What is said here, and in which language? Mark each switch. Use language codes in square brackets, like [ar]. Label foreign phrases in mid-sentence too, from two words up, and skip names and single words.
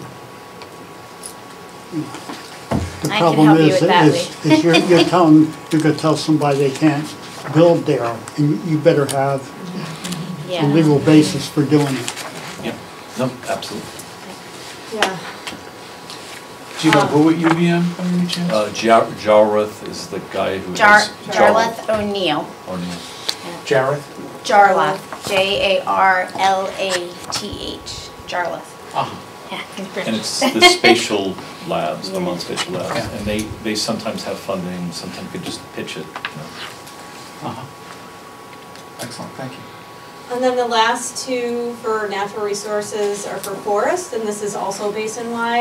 [en] The problem is you're telling, you could tell somebody they can't build there, and you better have a legal basis for doing it. Yeah, no, absolutely. Yeah. Do you know who at UVM by any chance? Jarlath is the guy who has... Jarlath O'Neill. Jarlath? Jarlath. Jarlath. Jarlath. Yeah, he's British. And it's the spatial labs, Vermont Spatial Labs, and they sometimes have funding, sometimes could just pitch it. Excellent, thank you. And then the last two for natural resources are for forest, and this is also basin-wide.